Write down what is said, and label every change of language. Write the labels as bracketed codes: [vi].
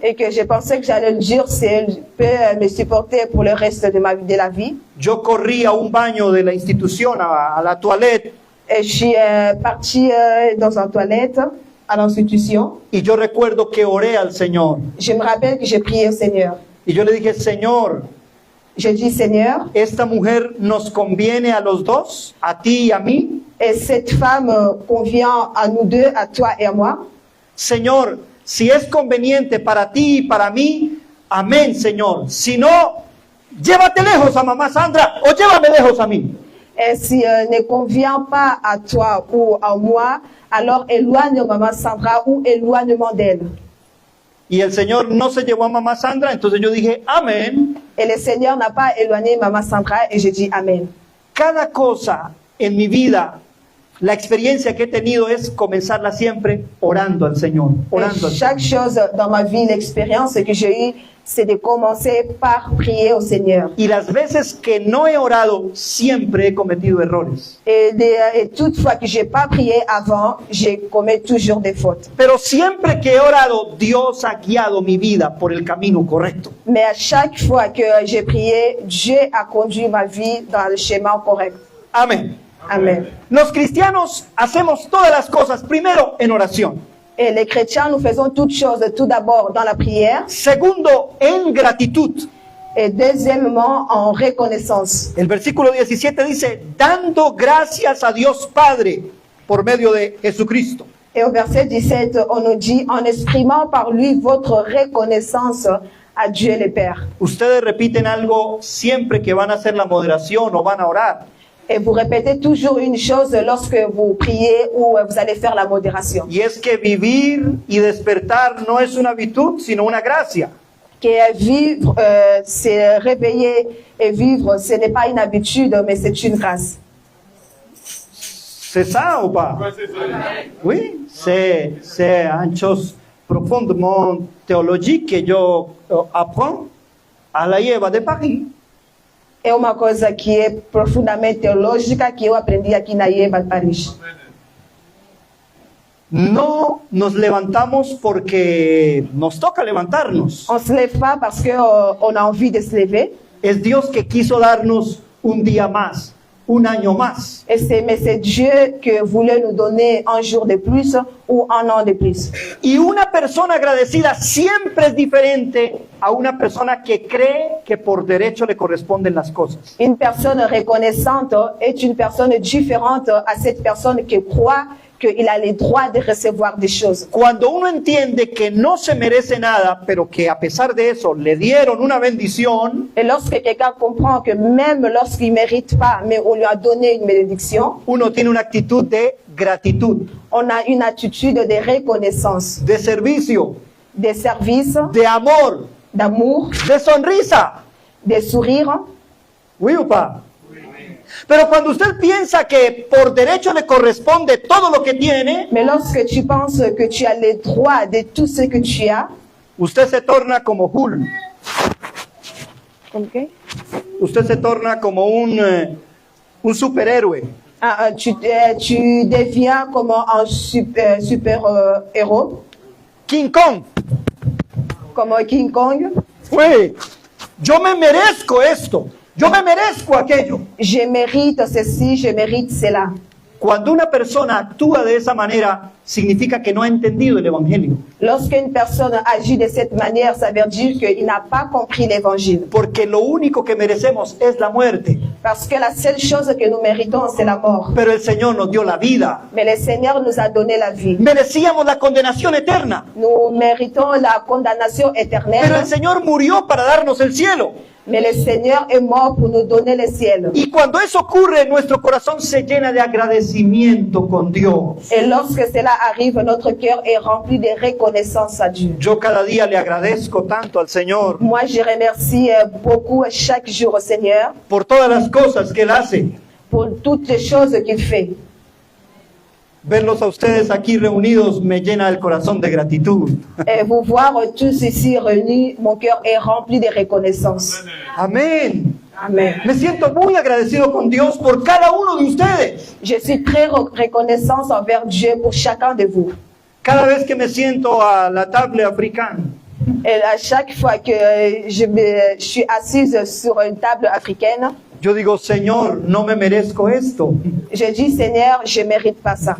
[fr] et que j'ai pensé que j'allais le dire si elle peut me supporter pour le reste de la vie, [es] yo corrí a un baño de la institución, a [fr] la toilette, et je suis partie dans une toilette à l'institution. [es] y yo recuerdo que oré al Señor. [fr] Je me rappelle que j'ai prié au Seigneur. [es] Y yo le dije, Señor, [fr] J'ai dit, Seigneur, [es] esta mujer nos conviene a los dos, a ti y a mí. [fr] et cette femme convient à nous deux, à toi et à moi. [es] Señor, si es conveniente para ti y para mí, amén, Señor. Si no, llévate lejos a mamá Sandra o llévame lejos a mí. [fr] Et si ne convient pas à toi ou à moi, alors éloigne Maman Sandra ou éloignement d'elle. [es] Y el Señor no se llevó a mamá Sandra, entonces yo dije, amén. [fr] Et le Seigneur n'a pas éloigné Maman Sandra et j'ai dit Amen. [es] Cada cosa en mi vida, la experiencia que he tenido es comenzarla siempre orando al Señor, orando al Señor. [fr] Chaque chose dans ma vie, l'expérience que j'ai eue, c'est de commencer par prier au Seigneur. [es] Y las veces que no he orado, siempre he cometido errores. [fr] Et toutefois que j'ai pas prié avant, j'ai commis toujours des fautes. [es] Pero siempre que he orado, Dios ha guiado mi vida por el camino correcto. [fr] Mais à chaque fois que j'ai prié, Dieu a conduit ma vie dans le chemin correct. [es] Amén. [fr] Amen. [es] Los cristianos hacemos todas las cosas primero en oración. [fr] Et les chrétiens, nous faisons toutes choses tout d'abord dans la prière [es] Segundo, en gratitud. [fr] et deuxièmement en reconnaissance. [es] El versículo 17 dice, dando gracias a Dios Padre por medio de Jesucristo. [fr] Et au verset 17, on nous dit, en exprimant par lui votre reconnaissance à Dieu le Père. [es] Ustedes repiten algo siempre que van a hacer la moderación o van a orar. [fr] Et vous répétez toujours une chose lorsque vous priez ou vous allez faire la modération. [es] Y es que vivir y despertar no es una virtud, sino una gracia. [fr] Que vivre, c'est réveiller et vivre, ce n'est pas une habitude, mais c'est une grâce. C'est ça ou pas? Oui, c'est une chose profondément théologique que [es] yo [fr] apprends à la Yeva de Paris. [pt] É uma coisa que é profundamente teológica que eu aprendi aqui na IEBA de Paris. [es] No nos levantamos porque nos toca levantarnos. [fr] On se lève pas parce qu'on a envie de se lever, [es] Es Dios que quiso darnos un día más, un año más. [fr] mais c'est Dieu qui voulait nous donner un jour de plus ou un an de plus. [es] Y una persona agradecida siempre es diferente a una persona que cree que por derecho le corresponden las cosas. [fr] Une personne reconnaissante est une personne différente à cette personne qui croit qu'il a le droit de recevoir des choses. [es] Cuando uno entiende que no se merece nada, pero que a pesar de eso le dieron una bendición, [fr] Et lorsque quelqu'un comprend que même lorsqu'il ne mérite pas, mais on lui a donné une bénédiction, [es] uno tiene una actitud de gratitud, [fr] on a une attitude de reconnaissance, [es] de servicio, [fr] de service, [es] de amor, [fr] d'amour, [es] de sonrisa. [fr] de sourire. Oui ou pas? [es] Pero cuando usted piensa que por derecho le corresponde todo lo que tiene, [fr] Mais lorsque tu penses que tu as le droit de tout ce que tu as, [es] usted se torna como Hulk. [en] okay? [es] Usted se torna como un superhéroe. [fr] Tu deviens comme un super héros, [es] King Kong. [fr] comme King Kong. [es] Oui, yo me merezco esto, yo me merezco aquello. [fr] Je mérite ceci, je mérite cela. [es] Cuando una persona actúa de esa manera, significa que no ha entendido el Evangelio. [fr] Lorsqu'une personne agit de cette manière, ça veut dire qu'il n'a pas compris l'évangile. [es] Porque lo único que merecemos es la muerte. [fr] Parce que la seule chose que nous méritons, c'est la mort. [es] Pero el Señor nos dio la vida. [fr] Mais le Seigneur nous a donné la vie. [es] Merecíamos la condenación eterna. [fr] Nous méritons la condamnation [es] Pero [fr] éternelle. [es] el Señor murió para darnos el cielo. [fr] Mais le Seigneur est mort pour nous donner le ciel. [es] Y cuando eso ocurre, nuestro corazón se llena de agradecimiento con Dios. [fr] Et lorsque cela arrive, notre cœur est rempli de reconnaissance à Dieu. [es] Yo cada día le agradezco tanto al Señor [fr] Moi, je remercie beaucoup chaque jour au Seigneur [es] por todas las cosas que Él hace. [fr] pour toutes les choses qu'il fait. [es] Verlos a ustedes aquí reunidos me llena el corazón de gratitud. [fr] Et vous voir tous ici réunis, mon cœur est rempli de reconnaissance. [es] Amén. [fr] Amen. [es] Me siento muy agradecido con Dios por cada uno de ustedes. [fr] Je suis très reconnaissante envers Dieu pour chacun de vous. [es] Cada vez que me siento a la table africana, [fr] Et à chaque fois que je suis assise sur une table africaine, [es] yo digo, Señor, no me merezco esto. [fr] je dis, Seigneur, je ne mérite pas ça.